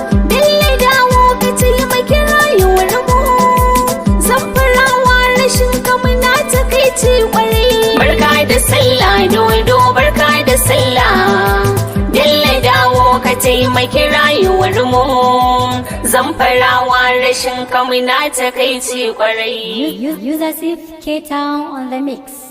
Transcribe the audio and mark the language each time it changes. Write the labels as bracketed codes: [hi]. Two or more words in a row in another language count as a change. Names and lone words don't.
[ha] Bello, dawo ka taimaki rayuwarmu. Zamfarawa rashin ka muna takaici kwarai. Barka da sallah, Dodo, barka da sallah. Bello dawo ka taimaki rayuwar mu. Zamfarawa rashin kamuna takaici kwarai. [en] U-, U-, User Sif K Town on the mix.